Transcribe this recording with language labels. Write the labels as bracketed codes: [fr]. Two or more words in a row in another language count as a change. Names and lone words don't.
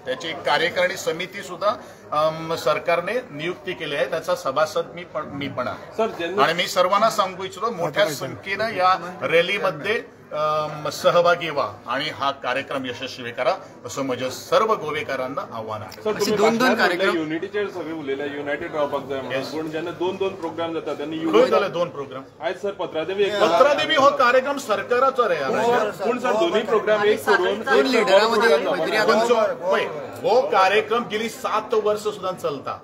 [mr] त्याची कार्यकारिणी समिती सुद्धा सरकारने नियुक्ती केली आहे. त्याचा सभासद मी पण आहे. आणि मी सर्वांना सांगू इच्छितो मोठ्या संख्येनं या रॅलीमध्ये सहभागी व्हा आणि हा कार्यक्रम यशस्वी करा असं माझ्या सर्व गोवेकारांना आव्हान आहे. दोन कार्यक्रम [kok] युनिटीचेर सगळे उलयले, युनायटेड रावपाक जाय म्हणून, पण जेन्ना दोन प्रोग्राम जाता त्यांनी खंय जाले 2 प्रोग्राम. आज सर पत्रादेवी हो कार्यक्रम सरकाराचो रे. पूण सर दोन्ही प्रोग्राम एक करून हो कार्यक्रम गेली 7 वर्ष सुद्धा चलता.